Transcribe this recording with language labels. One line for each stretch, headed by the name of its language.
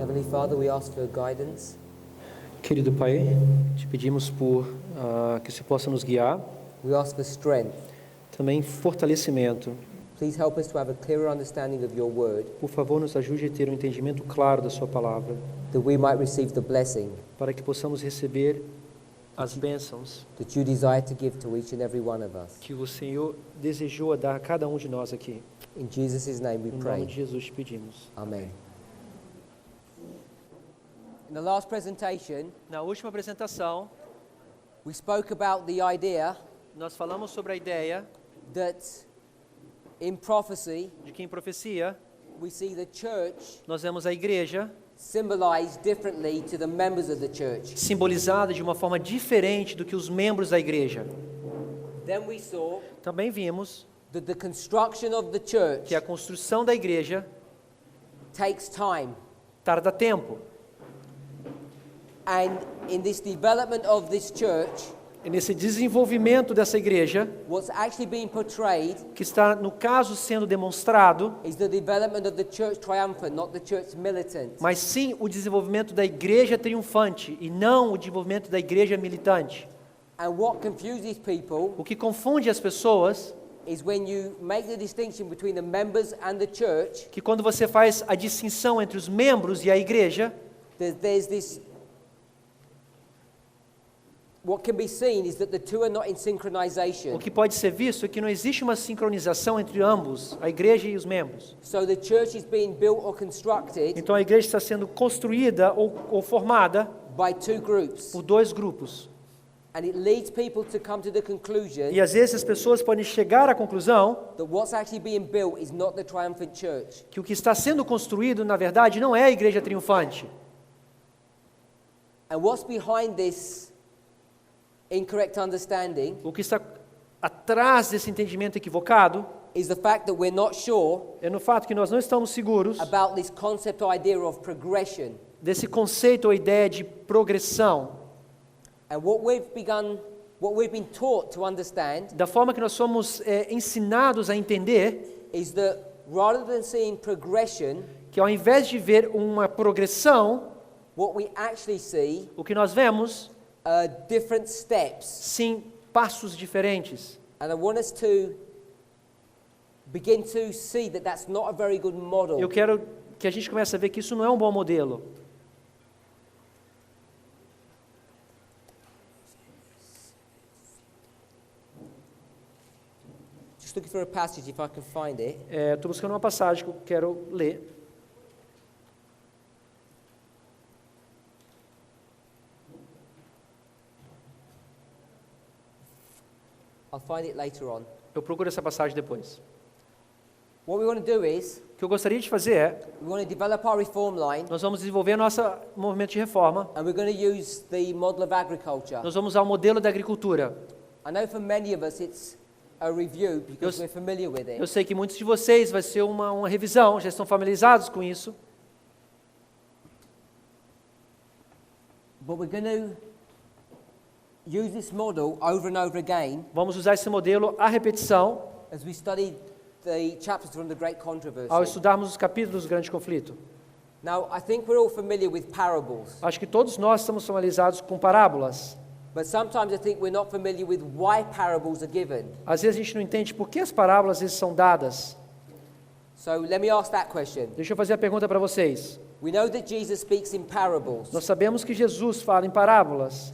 English: Father, we ask for guidance.
Portuguese: Querido Pai, te pedimos que você possa nos guiar,
English: We ask for strength.
Portuguese: também fortalecimento.
English: Please help us to have a clearer understanding of your word,
Portuguese: Por favor, nos ajude a ter um entendimento claro da sua palavra,
English: that we might receive the blessing
Portuguese: para que possamos receber as bênçãos
English: that you desire to give to each and every one of us.
Portuguese: que o Senhor desejou a dar a cada um de nós aqui.
English: In Jesus' name we
Portuguese: Em nome
English: pray.
Portuguese: de Jesus te pedimos.
English: Amen. In the last presentation,
Portuguese: Na última apresentação,
English: we spoke about the idea
Portuguese: nós falamos sobre a ideia
English: that in prophecy,
Portuguese: de que em profecia
English: we see the church
Portuguese: nós vemos a igreja
English: symbolized differently to the members of the church.
Portuguese: simbolizada de uma forma diferente do que os membros da igreja.
English: Then we saw
Portuguese: Também vimos
English: that the construction of the church
Portuguese: que a construção da igreja
English: takes time.
Portuguese: tarda tempo.
English: And in this development of this church,
Portuguese: E nesse desenvolvimento dessa igreja,
English: what's actually being portrayed
Portuguese: que está, no caso, sendo demonstrado,
English: is the development of the church triumphant, not the church militant.
Portuguese: mas sim o desenvolvimento da igreja triunfante e não o desenvolvimento da igreja militante.
English: And what confuses people
Portuguese: O que confunde as pessoas
English: is when you make the distinction between the members and the church,
Portuguese: que quando você faz a distinção entre os membros e a igreja,
English: there's this. What can be seen is that the two are not in synchronization.
Portuguese: o que pode ser visto é que não existe uma sincronização entre ambos, a igreja e os membros.
English: So the church is being built or constructed
Portuguese: Então a igreja está sendo construída ou formada
English: by two groups.
Portuguese: por dois grupos.
English: And it leads people to come to the conclusion
Portuguese: E às vezes as pessoas podem chegar à conclusão
English: that what's actually being built is not the triumphant church.
Portuguese: que o que está sendo construído, na verdade, não é a igreja triunfante.
English: And what's behind this incorrect understanding
Portuguese: O que está atrás desse entendimento equivocado
English: is the fact that we're not sure
Portuguese: é no fato que nós não estamos seguros
English: about this concept or idea of progression.
Portuguese: desse conceito ou ideia de progressão.
English: And what we've been taught to understand
Portuguese: Da forma que nós somos ensinados a entender
English: is that rather than seeing progression,
Portuguese: que ao invés de ver uma progressão,
English: what we actually see
Portuguese: o que nós vemos,
English: are different steps.
Portuguese: sim, passos diferentes.
English: And I want us to begin to see that that's not a very good model.
Portuguese: Eu quero que a gente comece a ver que isso não é um bom modelo.
English: Just looking for a passage if I can find it.
Portuguese: Estou buscando uma passagem que eu quero ler.
English: I'll find it later on.
Portuguese: Eu procuro essa passagem depois.
English: What we want to do is
Portuguese: O que eu gostaria de fazer é,
English: we want to develop our reform line,
Portuguese: nós vamos desenvolver nosso movimento de reforma.
English: and we're going to use the model of agriculture.
Portuguese: Nós vamos usar o modelo da agricultura.
English: I know for many of us it's a review because we're familiar with
Portuguese: Eu
English: it.
Portuguese: sei que muitos de vocês vai ser uma revisão, já estão familiarizados com isso.
English: But we're going to use this model over and over again
Portuguese: Vamos usar esse modelo à repetição
English: as we study the chapters from the Great Controversy.
Portuguese: ao estudarmos os capítulos do grande conflito.
English: Now, I think we're all familiar with parables,
Portuguese: Acho que todos nós estamos familiarizados com parábolas.
English: but sometimes I think we're not familiar with why parables are given.
Portuguese: Às vezes a gente não entende por que as parábolas às vezes são dadas.
English: So let me ask that question.
Portuguese: Deixa eu fazer a pergunta para vocês.
English: We know that Jesus speaks in parables.
Portuguese: Nós sabemos que Jesus fala em parábolas.